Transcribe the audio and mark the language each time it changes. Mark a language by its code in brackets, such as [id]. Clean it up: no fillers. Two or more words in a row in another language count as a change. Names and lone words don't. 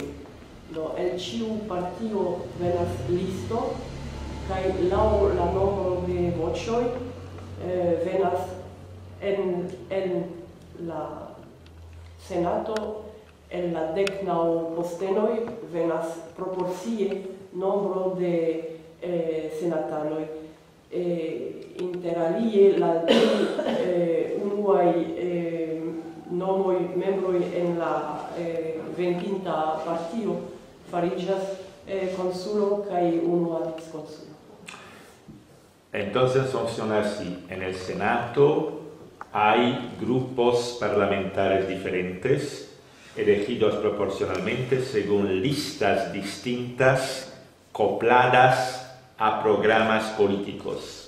[eo] Do el ĉiu partio venas listo kaj laŭ la nombro de voĉoj venas en la Senato en la 19 postenoj venas proporcie nombro de senatanoj. Interalie la unuaj nomoj membroj en la venkinta partio fariĝas consulo kaj unua viceconsulo. [es] Entonces funciona así. En el Senado hay grupos parlamentarios diferentes, elegidos proporcionalmente según listas distintas, copladas a programas políticos.